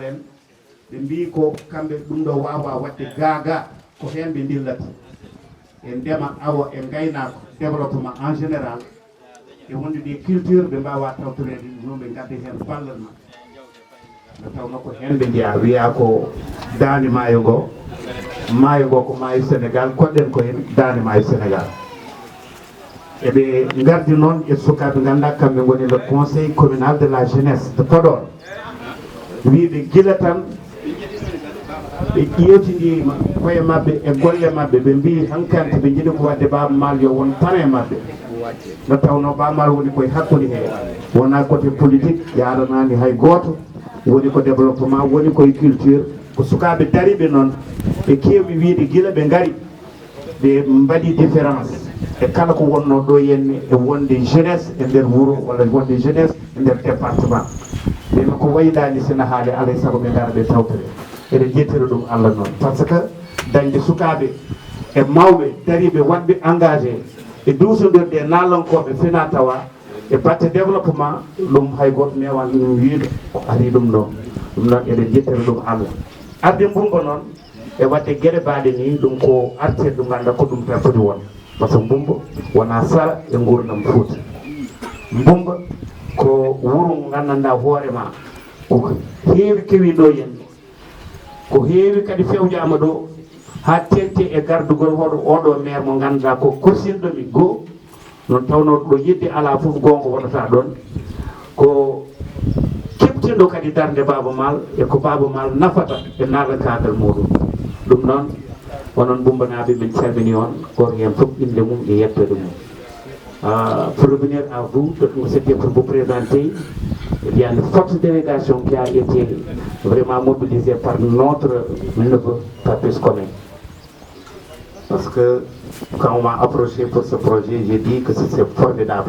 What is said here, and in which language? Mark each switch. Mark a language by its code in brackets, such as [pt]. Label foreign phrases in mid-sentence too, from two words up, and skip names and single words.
[ff] en ɓe mbi ko kamɓe ɗum ɗo wawa wadde gaga ko hen ɓe dillata e ndema awa e gaynako développement [fr] en général [ff] e wonde ɗi culture ɓe mbawa tawtorede ɗum ɓe gadda hen ballal nde tawno ko hen ɓe jeeya wiya ko dande maayo ngo ko maayo Sénégal koɗɗen ko hen dande maayo Sénégal eɓe gardi noon e sukaɓe ganda kamɓe goni [fr] le conseil communal de la jeunesse de Podor [ff] wiɓe guila tan ɓe ƴeewtidima koye mabɓe e golle mabɓe ɓe mbi hankkante ɓe jiiɗi ko wadde Baba Maal yo won tan e mabɓe nde tawno Baba Maal woni koye hakkude he wona [fr] côté politique [ff] yaranani hay goto woni ko développement woni koye culture ko sukaɓe dariɓe noon ɓe kewi wiide guila ɓe gaari ɓe mbaɗi différence e kala ko wonno ɗo henne e wonde jeunesse e nder wuuro walla wonde jeunesse e nder département ɓema ko waydani sina haali alay saago ɓe gara ɓe tawtore eɗen jettira ɗum Allah noon par ce que dañde sukaɓe e mawɓe dariɓe waɗɓe engagé e duusodirde nalankoɓe fina tawa e batte développement ɗum hay goto mewan ɗum wiide ko ari ɗum ɗo ɗum noon eɗen jettira ɗum Allah arde mbumba noon e wadde gueɗe mbaɗe ni ɗum ko artir ɗum ganda ko ɗum tan foti won par ce que mbumba wona sara e gurdam Fouta mbumba ko wuuro gandanɗa hoorema ko heewi kewi ɗo henni ko heewi kadi fewjama ɗo ha tengti e gardugol hoɗo oɗo maire mo ganduɗa ko korsinɗomi goho noon tawno ɗo yidde ala foof gonga wonata ɗon ko keptinɗo kadi darde Baba Maal e ko Baba Maal nafata e nalakagal muɗum ɗum noon onon bumbanaɓe min calmini on goto hen foof inde mum e yettode mum [fr] pour revenir à vous, c'était pour vous présenter. Il y a une forte délégation qui a été vraiment mobilisée par notre neveu, Patrice Koné. Parce que quand on m'a approché pour ce projet, j'ai dit que c'est formidable.